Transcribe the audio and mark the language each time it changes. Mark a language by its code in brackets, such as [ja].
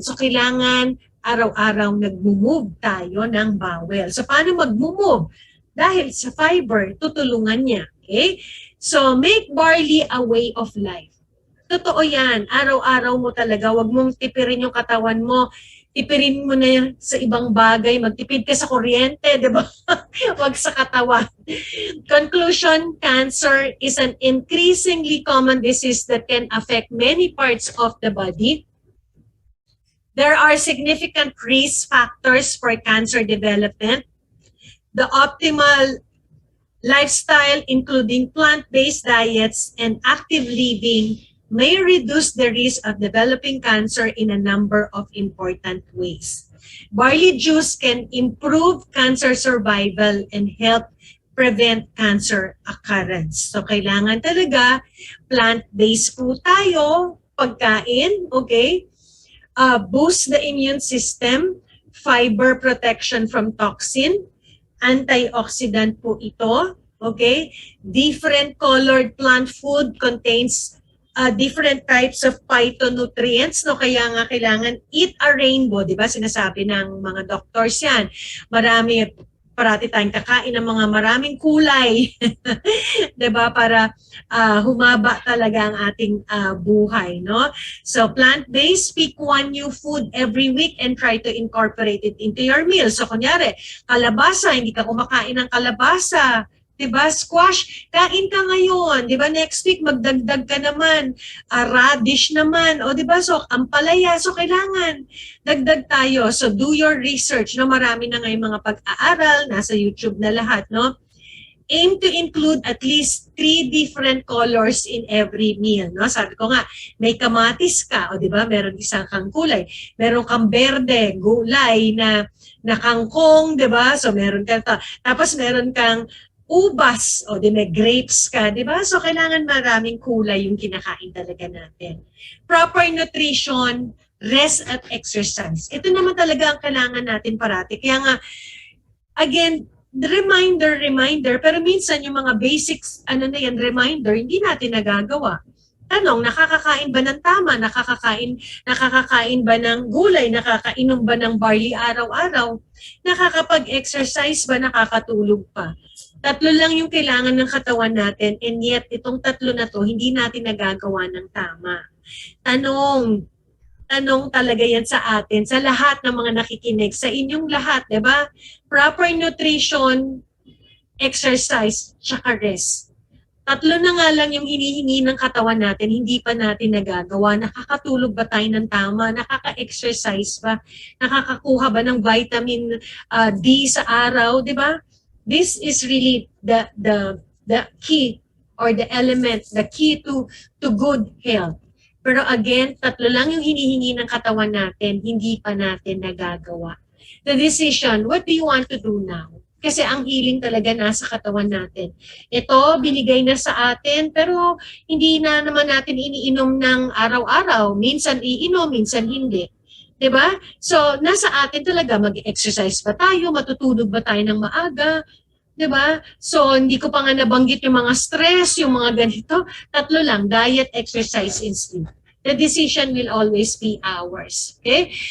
[tl] So kailangan araw-araw nag-move tayo ng bowel. So paano mag-move? Dahil sa fiber, tutulungan niya. [en] Okay? So make barley a way of life. [tl] Totoo yan. Araw-araw mo talaga. Huwag mong tipirin yung katawan mo. Tipirin mo na sa ibang bagay. Magtipid ka sa kuryente, di ba? Huwag sa katawan. [en] Conclusion, cancer is an increasingly common disease that can affect many parts of the body. There are significant risk factors for cancer development. The optimal lifestyle, including plant-based diets and active living, may reduce the risk of developing cancer in a number of important ways. Barley juice can improve cancer survival and help prevent cancer occurrence. [tl] So kailangan talaga plant-based po tayo, pagkain, okay? [en] Boost the immune system, fiber protection from toxin, antioxidant po ito, okay? Different colored plant food contains different types of phytonutrients, no? [tl] Kaya nga kailangan [en] eat a rainbow, [tl] di ba? Sinasabi ng mga doctors yan. Marami, parati tayong kakain ng mga maraming kulay, di ba? Para humaba talaga ang ating buhay, no? [en] So plant-based, pick one new food every week and try to incorporate it into your meal. [tl] So kunyari, kalabasa, hindi ka kumakain ng kalabasa, diba? Squash, kain ka ngayon. Diba? Next week, magdagdag ka naman. Radish naman. O diba? So, ampalaya. So, kailangan dagdag tayo. [en] So, do your research. No? [tl] Marami na ngayong mga pag-aaral. Nasa YouTube na lahat. No? [en] Aim to include at least 3 different colors in every meal. [tl] No? Sabi ko nga, may kamatis ka. O diba? Meron isang kang kulay. Meron kang berde, gulay na kangkong. Diba? So, meron ka. Tapos, meron kang ubas, o di may grapes ka, di ba? So, kailangan maraming kulay yung kinakain talaga natin. [en] Proper nutrition, rest at exercise. [tl] Ito naman talaga ang kailangan natin parati. Kaya nga, again, reminder, pero minsan yung mga basics, reminder, hindi natin nagagawa. Tanong, nakakakain ba ng tama? Nakakakain ba ng gulay? Nakakainom ba ng barley araw-araw? Nakakapag-exercise ba? Nakakatulog pa? 3 lang yung kailangan ng katawan natin, and yet itong 3 na to, hindi natin nagagawa ng tama. Tanong talaga yan sa atin, sa lahat ng mga nakikinig, sa inyong lahat, di ba? [en] Proper nutrition, exercise, tsaka rest. [tl] 3 na nga lang yung hinihingi ng katawan natin, hindi pa natin nagagawa. Nakakatulog ba tayo ng tama? Nakaka-exercise ba? Nakakakuha ba ng vitamin D sa araw, di ba? [en] This is really the key or the element, the key to good health. [tl] Pero again, 3 lang yung hinihingi ng katawan natin, hindi pa natin nagagawa. [en] The decision, what do you want to do now? [tl] Kasi ang healing talaga nasa katawan natin. Ito, binigay na sa atin, pero hindi na naman natin iniinom ng araw-araw. Minsan iinom, minsan hindi. Diba? So, nasa atin talaga, mag-exercise ba tayo, matutulog ba tayo ng maaga, diba? So, hindi ko pa nga nabanggit yung mga stress, yung mga ganito. [en] 3 lang, diet, exercise, and sleep. The decision will always be ours. Okay?